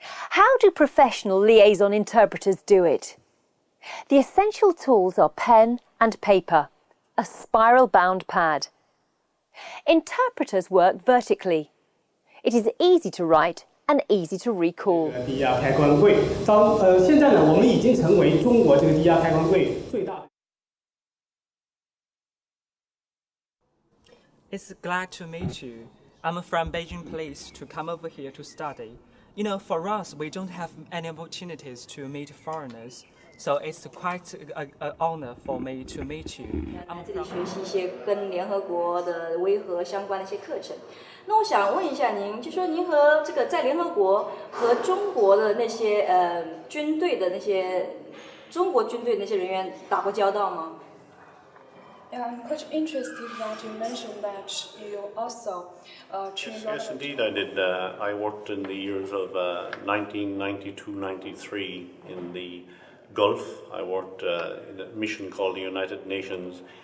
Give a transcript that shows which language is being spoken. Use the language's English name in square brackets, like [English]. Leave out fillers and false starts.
[English] How do professional liaison interpreters do it? The essential tools are pen and paper, a spiral-bound pad. Interpreters work vertically. It is easy to write and easy to recall. [Chinese] 抵押开关柜，现在呢，我们已经成为中国这个抵押开关柜最大的。 [English] It's glad to meet you. I'm from Beijing Police to come over here to study. You know, for us, we don't have any opportunities to meet foreigners, so it's quite an honor for me to meet you. [Chinese] 这里学习一些跟联合国的维和相关的一些课程。那我想问一下您，就说您和这个在联合国和中国的那些军队的那些中国军队的那些人员打过交道吗？ [English] Yeah, I'm quite interested that you mentioned that you also trained. Yes, indeed, I did. I worked in the years of 1992-93 in the Gulf. I worked in a mission called the United Nations.